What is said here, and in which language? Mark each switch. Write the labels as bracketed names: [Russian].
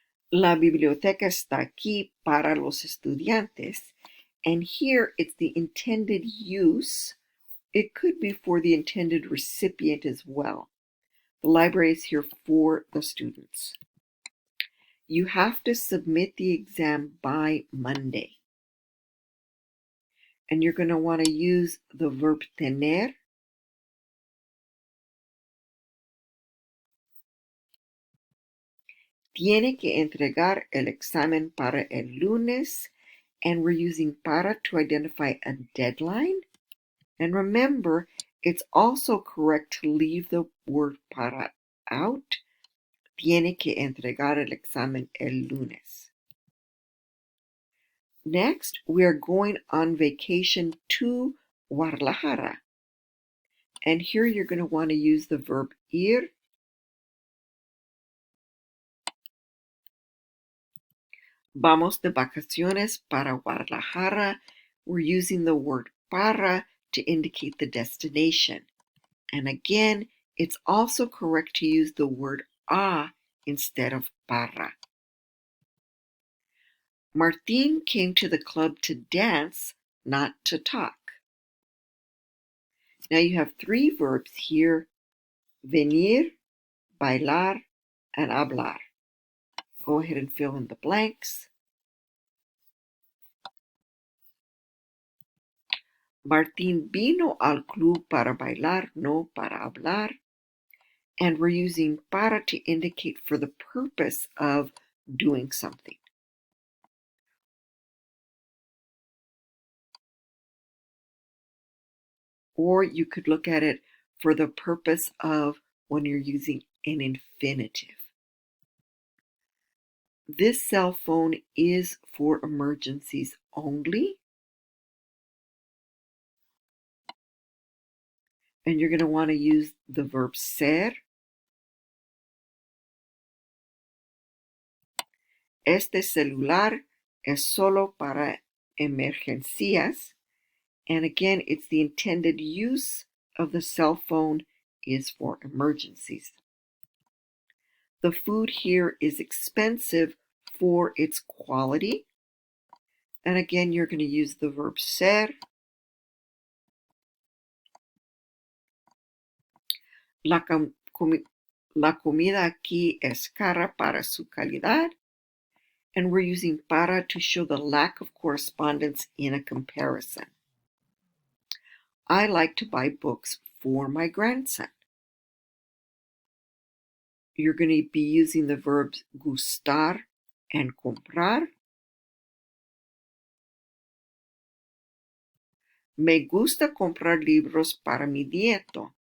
[Spanish] La biblioteca está aquí para los estudiantes. [English] And here it's the intended use. It could be for the intended recipient as well. The library is here for the students. You have to submit the exam by Monday. And you're going to want to use the verb tener. [Spanish] Tiene que entregar el examen para el lunes. [English] And we're using para to identify a deadline. And remember, it's also correct to leave the word para out. [Spanish] Tiene que entregar el examen el lunes. [English] Next, we are going on vacation to Guadalajara. And here you're going to want to use the verb ir. [Spanish] Vamos de vacaciones para Guadalajara. [English] We're using the word para to indicate the destination. And again, it's also correct to use the word a instead of para. Martín came to the club to dance, not to talk. Now you have three verbs here: venir, bailar, and hablar. Go ahead and fill in the blanks. [Spanish] Martín vino al club para bailar, no para hablar. [English] And we're using para to indicate for the purpose of doing something. Or you could look at it for the purpose of when you're using an infinitive. This cell phone is for emergencies only. And you're going to want to use the verb ser. [Spanish] Este celular es solo para emergencias. [English] And again, it's the intended use of the cell phone is for emergencies. The food here is expensive for its quality. And again, you're going to use the verb ser. [Spanish] La comida aquí es cara para su calidad. [English] And we're using para to show the lack of correspondence in a comparison. I like to buy books for my grandson. You're going to be using the verbs gustar and comprar. [Spanish] Me gusta comprar libros para mi nieto.